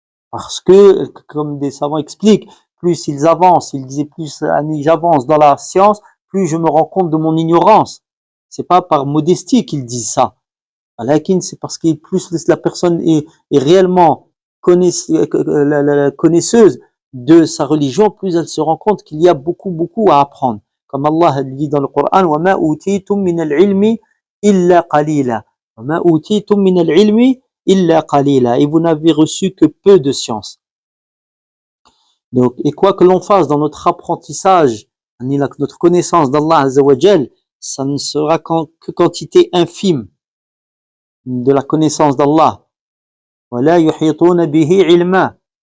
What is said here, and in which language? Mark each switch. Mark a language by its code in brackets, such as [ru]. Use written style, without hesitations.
[fr] Parce que, comme des savants expliquent, plus ils avancent, ils disaient plus j'avance dans la science, plus je me rends compte de mon ignorance. C'est pas par modestie qu'ils disent ça. C'est parce que plus la personne est réellement connaisseuse de sa religion, plus elle se rend compte qu'il y a beaucoup à apprendre. Comme Allah dit dans le Coran, [ar] وَمَا أُوتِيتُم مِّنَ الْعِلْمِ إِلَّا قَلِيلًا وَمَا أُوتِيتُم مِّنَ الْعِلْمِ إِلَّا قَلِيلًا. [fr] Et vous n'avez reçu que peu de science. Donc, et quoi que l'on fasse dans notre apprentissage, notre connaissance d'Allah Azza wa Jal, ça ne sera que quantité infime de la connaissance d'Allah. [ar] وَلَا يُحِيطُونَ بِهِ عِلْمًا.